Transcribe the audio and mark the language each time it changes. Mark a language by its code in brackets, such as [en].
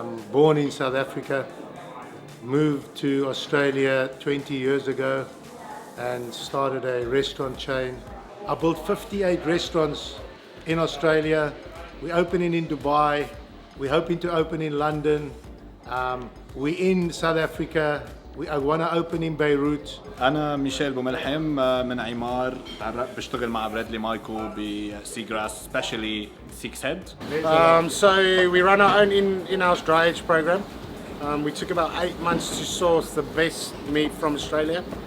[en] Born in South Africa, moved to Australia 20 years ago and started a restaurant chain. I built 58 restaurants in Australia. We're opening in Dubai. We're hoping to open in London. We're in South Africa. I want to open in Beirut. [ar] أنا ميشيل بوملحم من عمار، بشتغل مع برادلي مايكو بسي جراس [en] especially [ar] Six Head. [en] So we run our own in-house dry age program. We took about 8 months to source the best meat from Australia.